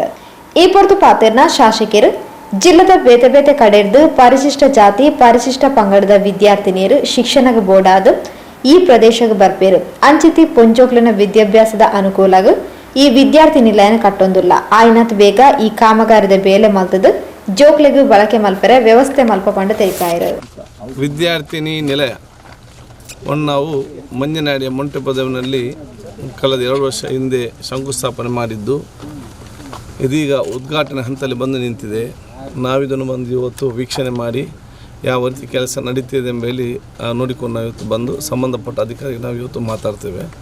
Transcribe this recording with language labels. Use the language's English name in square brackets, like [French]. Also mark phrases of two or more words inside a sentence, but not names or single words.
[Tulu] ಈ ಪೊರ್ತು ಪಾತೆರ್ನ ಶಾಸಕರು ಜಿಲ್ಲೆದ ಬೇತೆ ಬೇತೆ ಕಡೆರ್ದು ಪರಿಶಿಷ್ಟ ಜಾತಿ ಪರಿಶಿಷ್ಟ ಪಂಗಡದ ವಿದ್ಯಾರ್ಥಿನಿಯರು ಶಿಕ್ಷಣಕ್ಕೆ ಬೋಡಾದು ಈ ಪ್ರದೇಶಕ್ಕೆ ಬರ್ಪೇರು ಅಂಚಿತಿ ಪೊಂಜೋಕ್ಲಿನ ವಿದ್ಯಾಭ್ಯಾಸದ ಅನುಕೂಲಗೂ ಈ ವಿದ್ಯಾರ್ಥಿ ನಿಲಯನ ಕಟ್ಟೊಂದುಲ್ಲ ಆಯ್ನತ್ ಬೇಗ ಈ ಕಾಮಗಾರಿದ ಬೇಲೆ ಮಲ್ತದು ಜೋಕ್ಲೆಗೂ ಬಳಕೆ ಮಲ್ಪರೆ ವ್ಯವಸ್ಥೆ ಮಲ್ಪ ಪಂಡ ತೆರಿಪಾಯಿರು. [Kannada] ವಿದ್ಯಾರ್ಥಿನಿ ನಿಲಯ ನಾವು ಮಂಜನಾಡಿಯ ಮೊಂಟೆಪದವಿನಲ್ಲಿ ಕಳೆದ 2 ವರ್ಷ ಹಿಂದೆ ಶಂಕುಸ್ಥಾಪನೆ ಮಾಡಿದ್ದು ಇದೀಗ ಉದ್ಘಾಟನೆ ಹಂತದಲ್ಲಿ ಬಂದು ನಿಂತಿದೆ. ನಾವಿದನ್ನು ಬಂದು ಇವತ್ತು ವೀಕ್ಷಣೆ ಮಾಡಿ ಯಾವ ರೀತಿ ಕೆಲಸ ನಡೀತಿದೆ ಎಂಬಲ್ಲಿ ನೋಡಿಕೊಂಡು ನಾವು ಇವತ್ತು ಬಂದು ಸಂಬಂಧಪಟ್ಟ ಅಧಿಕಾರಿಗೆ ನಾವು ಇವತ್ತು ಮಾತಾಡ್ತೇವೆ.